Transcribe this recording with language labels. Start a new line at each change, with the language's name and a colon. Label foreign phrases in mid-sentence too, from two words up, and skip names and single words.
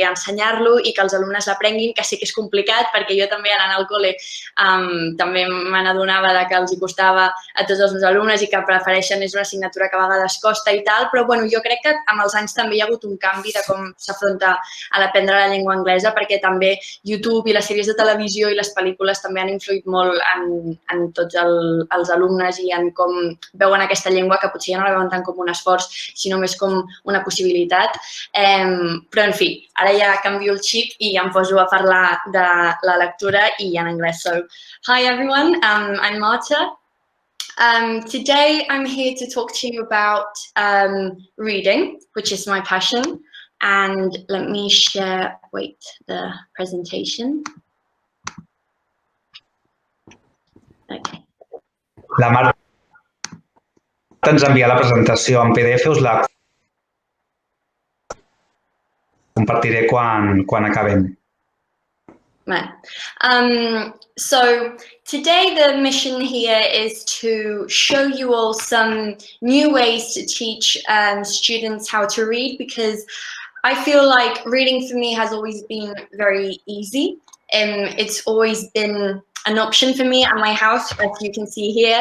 Catalan: ensenyar-lo i que els alumnes l'aprenguin, que sé que és complicat perquè jo també anant al col·le també me n'adonava que els hi costava a tots els meus alumnes i que prefereixen, és una assignatura que a vegades costa i tal, però jo crec que amb els anys també hi ha hagut un canvi de com s'afronta a l'aprendre la llengua anglesa, perquè també YouTube i les sèries de televisió i les pel·lícules també han influït molt en tots els alumnes i en com veuen aquesta llengua, que potser ja no la veuen tant com un esforç, sinó més com una possibilitat. Però, en fi, ara ja canvio el xip i em poso a parlar de la lectura i en anglès.
English: So, hi everyone, I'm Marta. Today I'm here to talk to you about reading, which is my passion. And let me share, the presentation. Okay.
Catalan: La Marta ens envia la presentació en PDF, us la compartiré quan acabem.
English: So today the mission here is to show you all some new ways to teach students how to read, because I feel like reading for me has always been very easy. It's always been an option for me at my house, as you can see here.